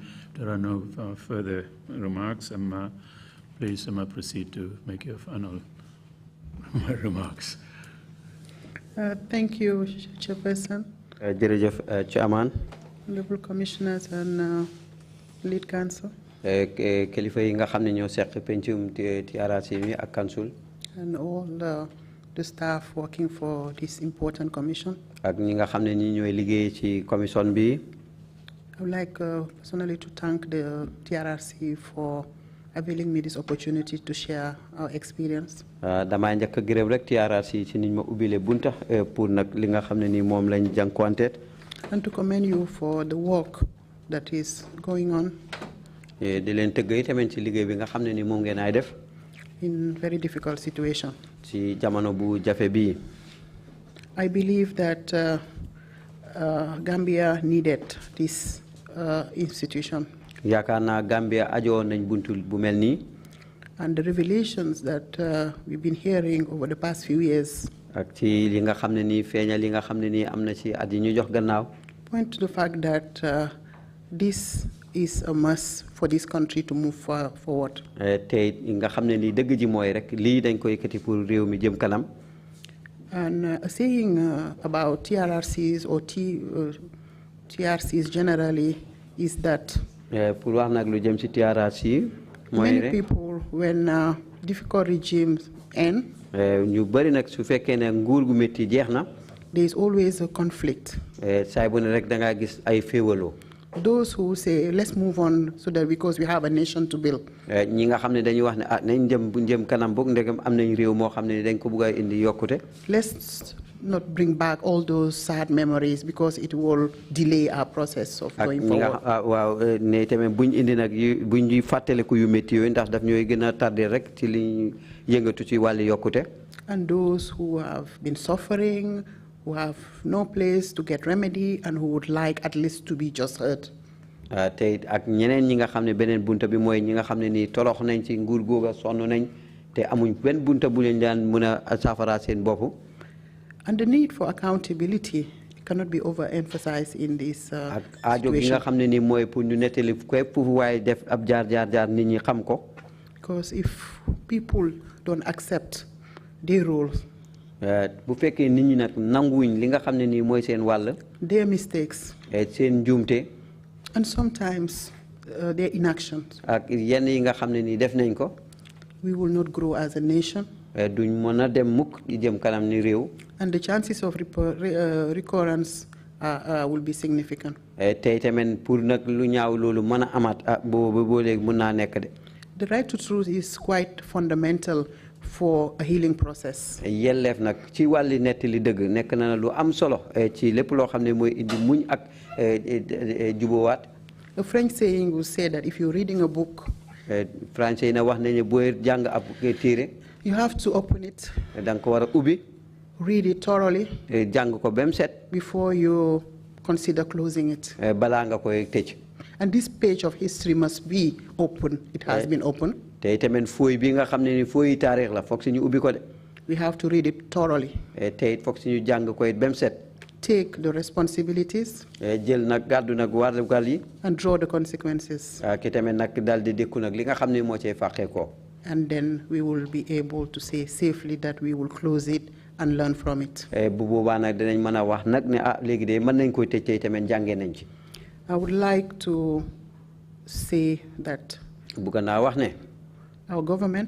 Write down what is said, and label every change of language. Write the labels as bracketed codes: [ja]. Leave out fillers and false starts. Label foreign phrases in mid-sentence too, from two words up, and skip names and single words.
[en] There are no further remarks. Please proceed to make your final remarks. Thank you, Chairperson. Chairman. Honorable Commissioners and Lead Counsel. [wo] Kilifa yi nga xamne ñoo sekk pencum TRRC mi ak council. [en] And all the staff working for this important commission. [wo] Ak ñi nga xamne ñi ñoy liggéey ci commission bi. [en] I would like personally to thank the TRRC for availing me this opportunity to share our experience. [wo] Dama njëkk gërëm rek TRRC ci niñ ma ubbilé bunta pour nak li nga xamné ni mom lañ jankonté. [en] And to commend you for the work that is going on. [wo] Di leen tëgg tamit ci liggéey bi nga xamné ni mom ngeen ay def. [en] In very difficult situation. [wo] Ci jamono bu jafe bi. [en] I believe that Gambia needed this institution. [wo] Yaakaar Gambia ajo nañ buntu bu melni. [en] And the revelations that we've been hearing over the past few years [wo] ak ci li nga xamné ni feeñal li nga xamné ni amna ci at yi ñu jox gannaaw. [en] Point to the fact that this is a must for this country to move forward. [wo] Tay nga xamné ni dëgg ji moy rek li dañ ko yëkëti pour réew mi jëm kanam. [en] And saying about TRRCs or TRCs generally is that [wo] pour wax nak lu jëm ci TRRC [en] many people when difficult regimes end [wo] ñu bari nak su fekkee ne nguur gu metti jeexna [en] there is always a conflict. [wo] Say bu ne rek da nga gis ay féewaloo. [en] Those who say let's move on so that because we have a nation to build. [wo] ñi nga xam ne dañuy wax ne nañ dem bu jëm kanam boog ndegam am nañ réew moo xam ne dañ ko bëgg a indi yokkute. [en] Let's not bring back all those sad memories because it will delay our process of going forward. [wo] waaw ne tamit buñ indi nag buñ ñuy fàttaliku yu métti yooyu ndax daf ñooy gën a tardé rek ci li yëngatu ci wàllu yokkute. [en] And those who have been suffering, who have no place to get remedy and who would like at least to be just heard. [wo] Te ak ñeneen ñi nga xam ne beneen bunta bi mooy ñi nga xam ne nii torox nañ ci nguur googa sonn nañ te amuñ benn bunta bu leen daan mën a saafara seen bopp. [en] And the need for accountability cannot be overemphasized in this situation. [wo] Aajo gi nga xam ne nii mooy pour ñu nettali képp fu waaye def ab jaar nit ñi xam ko. [en] Because if people don't accept their roles, [wo] bu fekkee nit ñi nag nanguwuñ li nga xam ne nii mooy seen wàll. [en] their mistakes. [wo] Seen njuumte. [en] And sometimes their inactions. [wo] Ak yenn yi nga xam ne nii def nañ ko. [en] We will not grow as a nation. [wo] Duñ mën a dem mukk di jëm kanam ni réew. [en] And the chances of recurrence will be significant. [wo] Tey tamit pour nag lu ñaaw loolu mën a amaat boo léegi mën naa nekk de. [en] The right to truth is quite fundamental for a healing process. [wo] Yelleef nag ci wàlli nettali dëgg nekk na lu am solo ci lépp loo xam ne mooy indi muñ ak jubowaat. [en] A French saying will say that if you're reading a book, [wo] Français na wax nañu booy jàng ab téere. [en] You have to open it. [wo] Danga ko war a ubbi. [en] Read it thoroughly. [wo] Jàng ko bem set. [en] Before you consider closing it. [wo] Balaa nga koy tëj. [en] And this page of history must be open. It has been open. [wo] Te tamit fooy bi nga xam ne ni fooy taarix la foog si ñu ubbi ko de. [en] We have to read it thoroughly. [wo] Te it foog si ñu jàng ko it bem set. [en] Take the responsibilities. [wo] Jël nag gàddu nag warugal yi. [en] And draw the consequences. [wo] Ki tamit nag daal di dékku nag li nga xam ne moo cay fàqee ko. [en] And then we will be able to say safely that we will close it and learn from it. [wo] Bu boobaa nag dinañ mën a wax nag ne léegi de mën nañ koy tëj tey tamit jàngee nañ ci. [en] I would like to say that [wo] bëgg naa wax ne [en] our government